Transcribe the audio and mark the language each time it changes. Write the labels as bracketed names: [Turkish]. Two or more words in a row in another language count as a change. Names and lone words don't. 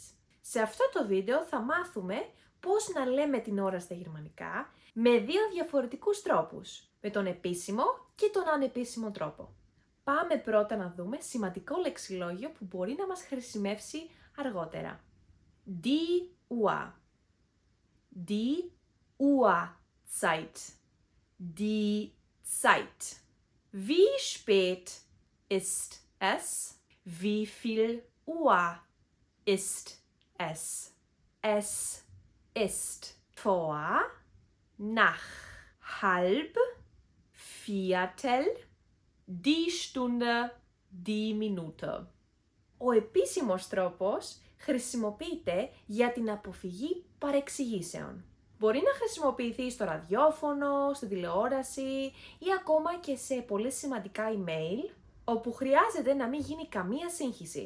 [Greek] Σε αυτό το βίντεο θα μάθουμε πώς να λέμε την ώρα στα γερμανικά με δύο διαφορετικούς τρόπους, με τον επίσημο και τον ανεπίσημο τρόπο. Πάμε πρώτα να δούμε σημαντικό λεξιλόγιο που μπορεί να μας χρησιμεύσει αργότερα. [German] Die Uhr. Die Uhrzeit. Die Zeit. Wie spät ist es? Wie viel Uhr ist es? Es ist vor, nach, halb, viertel, die Stunde, die Minute. [Greek] Ο επίσημος τρόπος χρησιμοποιείται για την αποφυγή παρεξηγήσεων. Μπορεί να χρησιμοποιηθεί στο ραδιόφωνο, στη τηλεόραση ή ακόμα και σε πολύ σημαντικά email, όπου χρειάζεται να μην γίνει καμία σύγχυση.